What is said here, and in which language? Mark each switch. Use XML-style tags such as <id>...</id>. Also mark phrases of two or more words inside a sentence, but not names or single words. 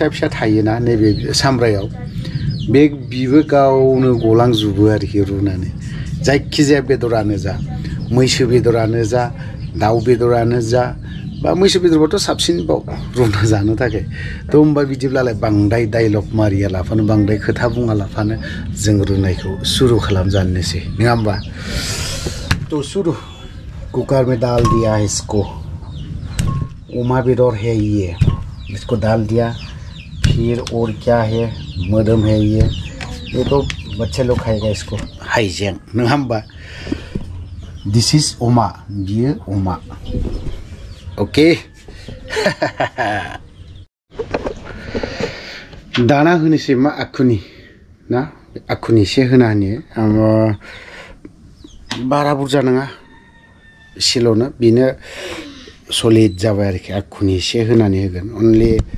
<brx>फिसा थायोना नैबे सामब्रायाव बिबो गावनो गलांजोबो आरोखि रुनानै जायखिजाया बेदरानो जा मैसो बेदरानो जा दाउ बेदरानो जा बा मैसो बेदरबाथ' साबसिनबाव रुना जानो थाखाय थ' होमबा बिदिब्लालाय बांद्राय डायलग मारिया लाफानो बांद्राय खोथा बुङा लाफानो जों रुनायखौ सुरु खालामजानोसै नङा होमबा</brx> <hi>तो शुरू कुकर में डाल दिया है इसको उमा बेदर है ये इसको डाल दिया फिर और क्या है मदम है ये तो बच्चे लोग खाएगा इसको</hi> <brx>हाइजें नङा होमबा</brx> <en>This is</en> <brx>अमा बियो अमा ओके दाना होनोसै मा आखुनि ना आखुनि एसे होना होनो बारा बुरजा नङा एसेल'नो बेनो सलिड जाबाय आरोखि आखुनि एसे होनानै होगोन अनलि</brx>